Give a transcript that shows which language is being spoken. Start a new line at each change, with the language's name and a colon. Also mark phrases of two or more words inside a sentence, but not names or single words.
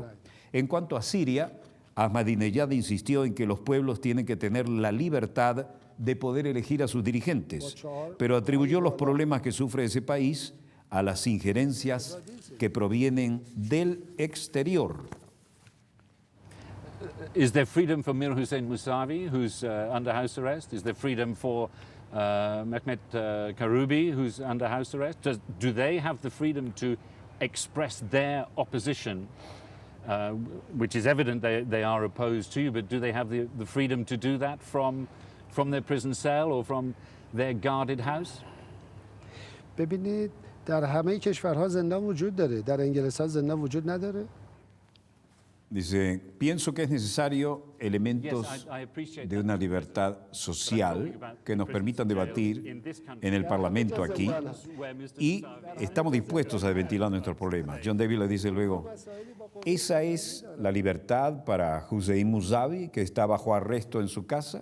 Spanish: En cuanto a Siria, Ahmadinejad insistió en que los pueblos tienen que tener la libertad de poder elegir a sus dirigentes, pero atribuyó los problemas que sufre ese país a las injerencias que provienen del exterior.
English: Is there freedom for Mir Hussein Mousavi, who's under house arrest? Is there freedom for Mehmet Karoubi, who's under house arrest? Do they have the freedom to express their opposition, which is evident they are opposed to you, but do they have the freedom to do that from their prison cell or from their guarded house?
Persian: ببینید در همه کشورها زندان وجود داره. در انگلستان زندان وجود نداره.
Spanish: Dice, pienso que es necesario elementos de una libertad social que nos permitan debatir en el Parlamento aquí y estamos dispuestos a ventilar nuestros problemas. John Davis le dice luego, ¿esa es la libertad para Hussein Mousavi, que está bajo arresto en su casa?